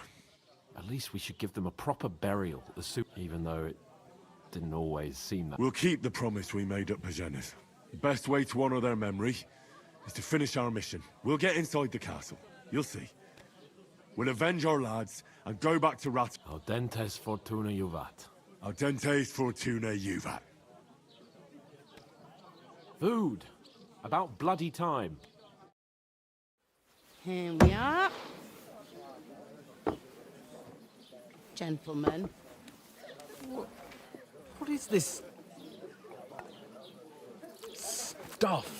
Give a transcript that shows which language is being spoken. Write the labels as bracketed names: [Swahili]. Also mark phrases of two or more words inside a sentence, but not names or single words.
[English] At least we should give them a proper burial, even though it didn't always seem that. We'll keep the promise we made at Pagenis. The best way to honor their memory is to finish our mission. We'll get inside the castle. You'll see. We'll avenge our lads and go back to Rat. [Latin] Audentes fortuna juvat. Audentes fortuna juvat. [English] Food. About bloody time. Here we are. Gentlemen. What is this stuff?